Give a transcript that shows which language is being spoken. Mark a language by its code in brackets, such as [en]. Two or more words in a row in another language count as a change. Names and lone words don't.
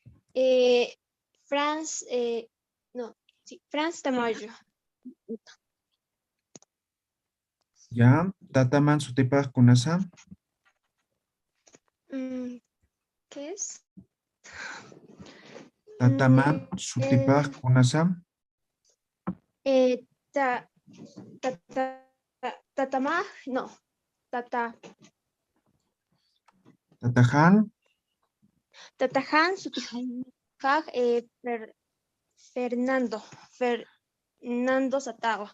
[es] Franz, no, sí, Franz Tamayo. Ya, [ay] tataman sutipaj kunasa. [es] ¿Qué es? [ay] Tataman sutipaj kunasa. Tatamaj, no, Tatajan. Tatajan, Sutijaj, Fernando Satawa.